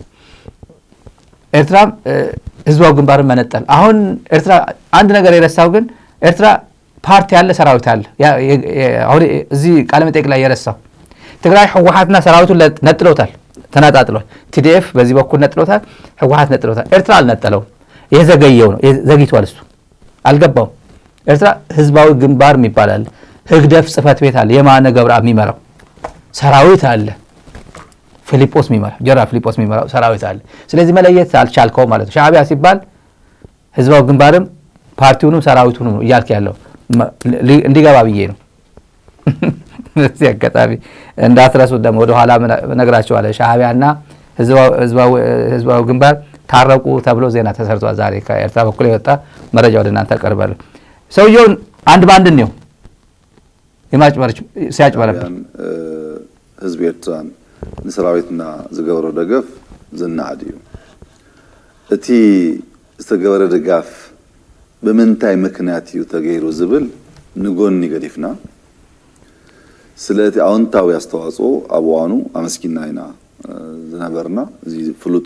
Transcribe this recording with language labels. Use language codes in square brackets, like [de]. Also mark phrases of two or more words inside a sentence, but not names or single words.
[am] ኤርትራም ህዝባዊ ግንባርን መነጠል። አሁን ኤርትራ አንድ ነገር የረሳው ግን ኤርትራ ፓርቲ ያለ ሰራዊት አለ። አሁን እዚህ ቃለ መጠይቅ ላይ የረሳው ትግራይ ህወሓትና ሰራዊቱን ነጥለውታል፣ ተናጣጥሏል። ቲዲኤፍ በዚህ በኩል ነጥለውታል፣ ህወሓት ነጥለውታል። ኤርትራ አልነጠለው፣ የዘገየው ነው፣ ዘግይቷል። እሱ አልገባውም። ኤርትራ ህዝባዊ ግንባር የሚባላል፣ ህግደፍ ጽህፈት ቤት አለ፣ የማነ ገብረአብ የሚመራው ሰራዊት አለ፣ ፊሊጶስ የሚመራው ጀነራል ፊሊጶስ የሚመራው ሰራዊት አለ። ስለዚህ መለየት አልቻልከው ማለት ነው። ሻዕቢያ ሲባል ህዝባዊ ግንባርም ፓርቲውንም ሰራዊቱንም ነው እያልክ ያለው እንዲገባ ብዬ ነው። እዚህ አጋጣሚ እንዳትረሱት ደግሞ ወደ ኋላ ነግራቸዋለሁ። ሻዕቢያና ህዝባዊ ግንባር ታረቁ ተብሎ ዜና ተሰርቷል። ዛሬ ከኤርትራ በኩል የወጣ መረጃ ወደ እናንተ አቀርባለሁ። ሰውየውን አንድ ባንድ ነው ሲያጭበረብር [ti] ህዝብ ኤርትራን ንሰራዊትና ዝገበሮ ደገፍ ዝናዓድ እዩ። እቲ ዝተገበረ ድጋፍ ብምንታይ ምክንያት እዩ ተገይሩ ዝብል ንጎኒ ገዲፍና ስለቲ አዎንታዊ አስተዋጽኦ ኣብ እዋኑ አመስኪና ኢና ዝነበርና። እዚ ፍሉጥ